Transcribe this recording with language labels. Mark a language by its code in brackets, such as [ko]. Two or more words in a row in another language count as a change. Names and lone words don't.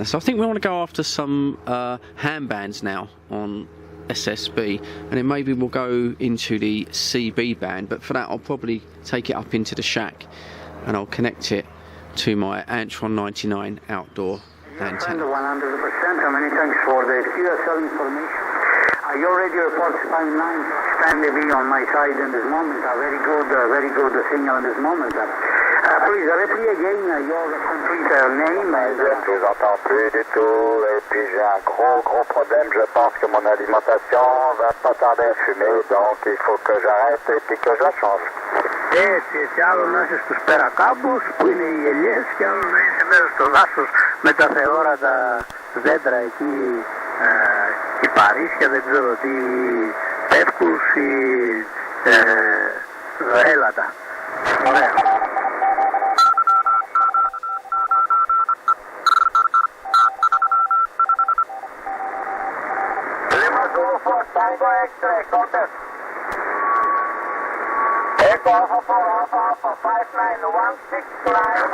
[en] So I think we want to go after some ham bands now on SSB, and then maybe we'll go into the CB band, but for that I'll probably take it up into the shack and I'll connect it to my Antron 99 outdoor antenna. 100%. Many thanks for the QSL information. Your radio reports 59 Stanley B on my side in this moment. A very good signal in this moment. Please repeat again your complete name. [fr] Je vous entends plus du tout et puis j'ai un gros problème. Je pense que mon alimentation va pas tarder à fumer, donc il faut que j'arrête et puis que je la change. [el] Έτσι άλλο να είσαι στους περακάμπους που είναι οι ελιές και άλλο να είσαι μέσα στο δάσος με τα θεόρατα δέντρα εκεί, κυπαρίσια, δεν ξέρω τι, πεύκους ή έλατα. Ωραία. [en] Lima Zulu 4 Tango X-ray, contest. Echo Alpha 59169.